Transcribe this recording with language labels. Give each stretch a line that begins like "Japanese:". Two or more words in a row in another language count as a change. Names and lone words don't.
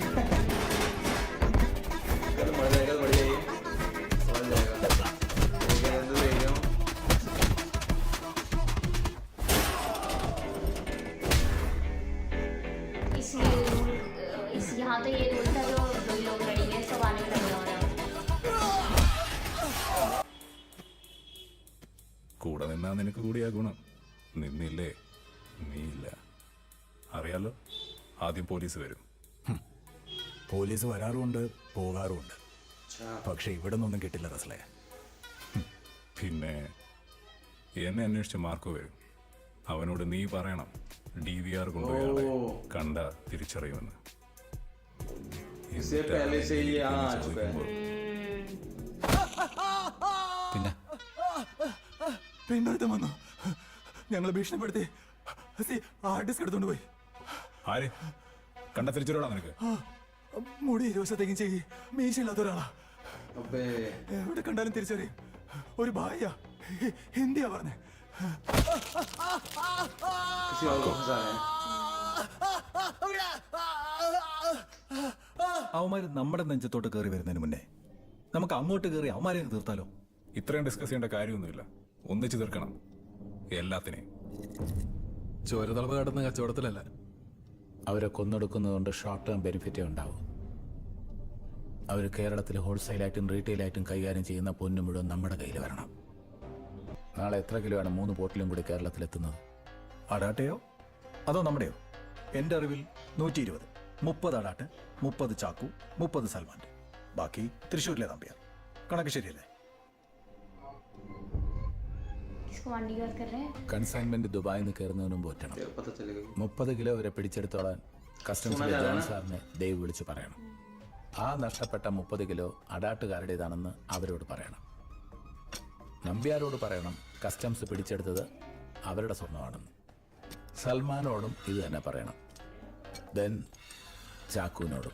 Hindi: कल मर जाएगा तो मर जाइए. मर जाएगा. देख रहे तो देख रहे हो. इस यहाँ तो ये रूल था जो 2 लोग लड़ेंगे, सब आने लगे हो रहा.
Malayalam: കൂടെ നിന്നാ നിനക്ക് കൂടിയാ ഗുണം. നിന്നില്ലേ നീയില്ല. അറിയാലോ, ആദ്യം പോലീസ് വരും. പോലീസ് വരാറുമുണ്ട്, പോകാറുമുണ്ട്. പക്ഷെ ഇവിടെ നിന്നൊന്നും കിട്ടില്ല റസ്ലേ. പിന്നെ എന്നെ അന്വേഷിച്ച് മാർക്കോ വരും. അവനോട് നീ പറയണം DVR കൊണ്ടുപോയാളെ കണ്ട തിരിച്ചറിയുമെന്ന്.
Hindi: इससे पहले से ही यहाँ आ चुका है.
Malayalam: പിന്നെ പിന്നൊരുത്തം വന്നു. ഞങ്ങൾ ഭീഷണിപ്പെടുത്തി
English: hard disk
Malayalam: എടുത്തോണ്ട് പോയി. ആര് കണ്ട തിരിച്ചറിയണോ നിനക്ക്? മുടി 20 ദിവസത്തേക്കും ചെയ്യി മീശയില്ലാത്ത ഒരാളാ.
Hindi: अबे
Malayalam: എവിടെ കണ്ടാലും തിരിച്ചറിയും. ഒരു ഭാര്യ ഹിന്ദിയാ പറഞ്ഞേ.
Hindi: किसी और को फंसा है.
Malayalam: അവന്മാര് നമ്മുടെ നെഞ്ചത്തോട്ട് കയറി വരുന്നതിന് മുന്നേ നമുക്ക് അങ്ങോട്ട് കയറി അവന്മാരെ തീർത്താലോ? ഇത്രയും ഡിസ്കസ് ചെയ്യേണ്ട കാര്യമൊന്നുമില്ല. ഒന്നിച്ചു തീർക്കണം എല്ലാത്തിനെയും. ചോരതളവ് കടന്ന കച്ചവടത്തിലല്ല. അവരെ കൊന്നെടുക്കുന്നതുകൊണ്ട്
English: short term benefit
Malayalam: ഉണ്ടാവും. അവർ കേരളത്തിൽ ഹോൾസെയിലായിട്ടും റീറ്റെയിലായിട്ടും കൈകാര്യം ചെയ്യുന്ന പൊന്നു മുഴുവൻ നമ്മുടെ കയ്യിൽ വരണം. നാളെ എത്ര കിലോ ആണ് 3 ബോട്ടിലും കൂടി കേരളത്തിലെത്തുന്നത്? അടാട്ടയോ അതോ നമ്മുടെയോ? എൻ്റെ അറിവിൽ 120, 30 അടാട്ട്, 30 ചാക്കു, 30 സൽമാൻ, ബാക്കി തൃശ്ശൂരിലെ തമ്പിയാർ. കണക്ക് ശരിയല്ലേ?
Hindi: किसको मंडी की बात कर रहे हैं?
Malayalam: കൺസൈൻമെന്റ് ദുബായിൽ നിന്ന് കയറുന്നതിന് മുമ്പ് ഒറ്റണം.
Hindi: तेरे पता चलेगा.
Malayalam: 30 കിലോ വരെ പിടിച്ചെടുത്തോളാൻ കസ്റ്റംസിലെ ജോൺ സാറിനെ ദൈവ് വിളിച്ച് പറയണം. ആ നഷ്ടപ്പെട്ട 30 കിലോ അടാട്ടുകാരുടേതാണെന്ന് അവരോട് പറയണം. നമ്പ്യാരോട് പറയണം കസ്റ്റംസ് പിടിച്ചെടുത്തത് അവരുടെ സ്വർണ്ണമാണെന്ന്. സൽമാനോടും ഇത് തന്നെ പറയണം. ദെൻ ചാക്കുവിനോടും.